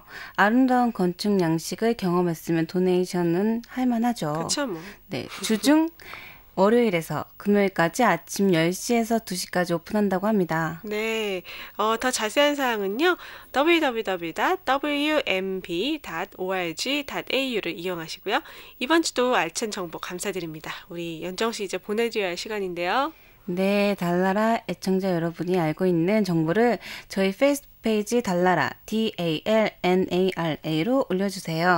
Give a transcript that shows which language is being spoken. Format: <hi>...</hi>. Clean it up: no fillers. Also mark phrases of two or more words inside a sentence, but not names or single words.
<ko>아름다운 건축 양식을 경험했으면 도네이션은 할만하죠. 그렇죠, 뭐. 네, 주중 월요일에서 금요일까지 아침 10시에서 2시까지 오픈한다고 합니다. 네, 더 자세한 사항은요. www.wmb.org.au를 이용하시고요. 이번 주도 알찬 정보 감사드립니다. 우리 연정 씨 이제 보내드려야 할 시간인데요. 네, 달나라 애청자 여러분이 알고 있는 정보를 저희 페이스북 페이지 달나라 DALNARA로 올려주세요.</ko>